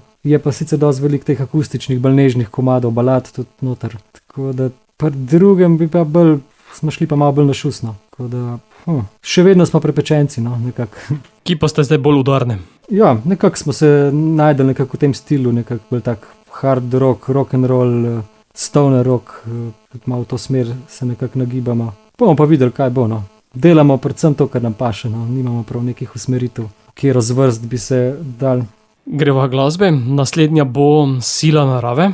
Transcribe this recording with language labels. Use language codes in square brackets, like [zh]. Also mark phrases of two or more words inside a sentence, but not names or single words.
[sl] Je pa sicer dosti veliko teh akustičnih, bolj nežnih komadov, balad tudi noter. Tako da pri drugem bi pa smo šli pa malo bolj na šusno. Tako da, še vedno smo prepečenci, no, nekako. Ki pa ste zdaj bolj udarne? Ja, nekako smo se najdeli nekako v tem stilu, nekako bolj tak [en] hard rock, rock and roll, stoner rock, [sl] malo v to smer se nekako nagibamo. Bomo pa videli, kaj bo, no. Delamo predvsem to, kar nam paše, no. Nimamo prav nekih usmeritev, kje razvrst bi se dal. Greva glasbe, naslednja bo Sila narave.